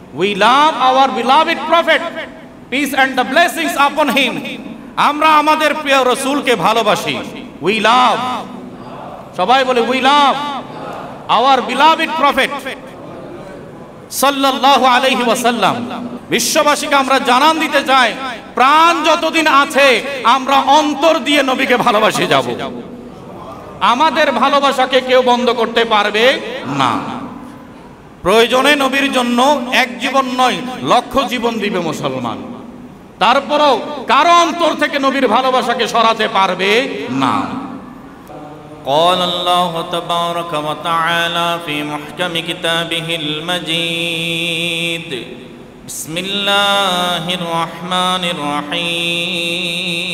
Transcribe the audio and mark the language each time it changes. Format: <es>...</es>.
<en>We love our beloved prophet, peace and the blessings upon him.</en> <bn>আমরা আমাদের প্রিয় রাসূলকে ভালোবাসি।</bn> <en>We love,</en> <bn>সবাই বলে</bn> <en>we love our beloved prophet</en> <bn>সাল্লাল্লাহু আলাইহি ওয়াসাল্লাম। বিশ্ববাসীকে আমরা জানান দিতে চাই, প্রাণ যতদিন আছে আমরা অন্তর দিয়ে নবীকে ভালোবাসে যাব। আমাদের ভালোবাসাকে কেউ বন্ধ করতে পারবে না। প্রয়োজনে নবীর জন্য এক জীবন নয়, লক্ষ জীবন দিবে মুসলমান, তারপরেও কারো অন্তর থেকে নবীর ভালোবাসাকে সরাতে পারবে না।</bn> <ar>قال الله تبارك وتعالى في محكم كتابه المجيد بسم الله الرحمن الرحيم</ar>